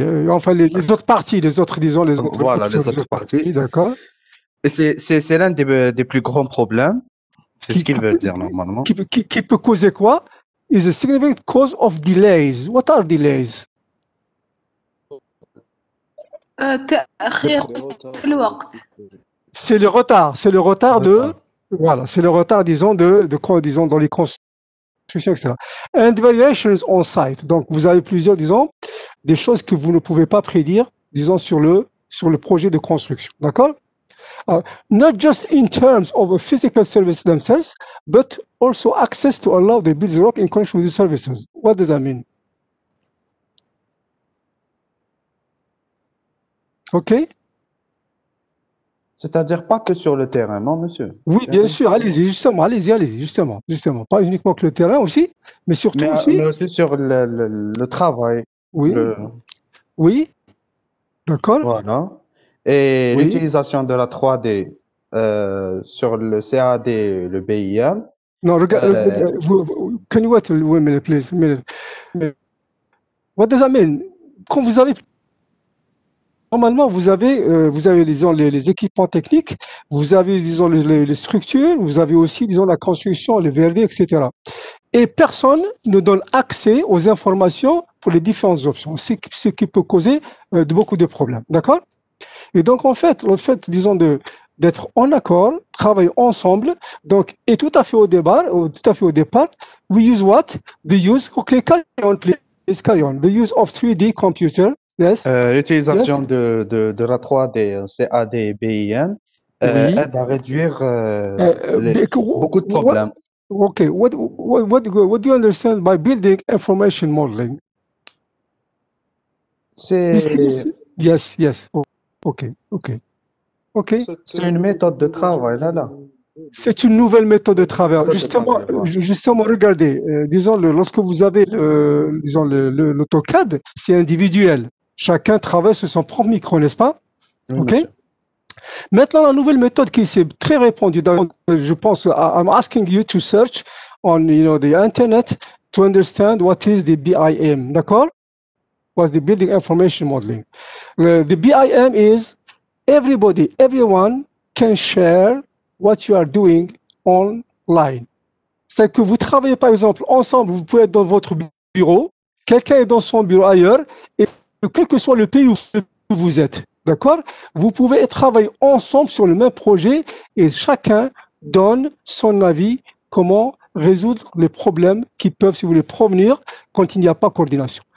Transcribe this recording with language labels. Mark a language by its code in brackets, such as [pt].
[fr] Enfin, les autres parties, les autres parties. D'accord. Et c'est l'un des plus grands problèmes. C'est ce qu'il veut dire normalement. Qui peut causer quoi? [en] Is a significant cause of delays. What are delays? [ar] تأخير في الوقت. [fr] C'est le retard de, voilà, c'est le retard, disons, disons, dans les constructions, etc. [en] And variations on site. [fr] Donc, vous avez plusieurs, disons, des choses que vous ne pouvez pas prédire, disons, sur le projet de construction. D'accord? [en] Not just in terms of a physical service themselves, but also access to allow the building work in connection with the services. What does that mean? Okay? [fr] C'est-à-dire pas que sur le terrain, non, monsieur? Oui, bien sûr, allez-y, justement. Pas uniquement que le terrain aussi, mais surtout aussi. Mais aussi sur le travail. Oui. D'accord. Voilà. Et l'utilisation de la 3D sur le CAD, le BIM. Non, regarde, [en] can you wait a minute, please? What does that mean? [fr] Quand vous avez normalement, vous avez disons, les équipements techniques, vous avez, disons, les structures, vous avez aussi, disons, la construction, les VRD, etc. Et personne ne donne accès aux informations pour les différentes options, ce qui peut causer beaucoup de problèmes. D'accord? Et donc, en fait, le fait, disons, d'être en accord, travailler ensemble, donc, et tout à fait au départ, [en] we use what? Okay, carry on, please, carry on. The use of 3D computer, yes? [fr] L'utilisation de la 3D, CAD, BIM, Oui. aide à réduire beaucoup de problèmes. [en] Okay, what do you understand by building information modeling? Yes. Okay. [fr] C'est une méthode de travail, là. C'est une nouvelle méthode de travail. Justement, regardez, disons, lorsque vous avez l'AutoCAD, c'est individuel. Chacun travaille sur son propre micro, n'est-ce pas? Oui, [en] OK? [fr] monsieur. Maintenant, la nouvelle méthode qui s'est très répandue, je pense, [en] I'm asking you to search on, the internet to understand what is the BIM, [fr] d'accord? [en] What's the Building Information Modeling? The BIM is everyone can share what you are doing online. [fr] C'est que vous travaillez, par exemple, ensemble, vous pouvez être dans votre bureau, quelqu'un est dans son bureau ailleurs, et quel que soit le pays où vous êtes, d'accord? Vous pouvez travailler ensemble sur le même projet et chacun donne son avis comment résoudre les problèmes qui peuvent, si vous voulez, provenir quand il n'y a pas coordination.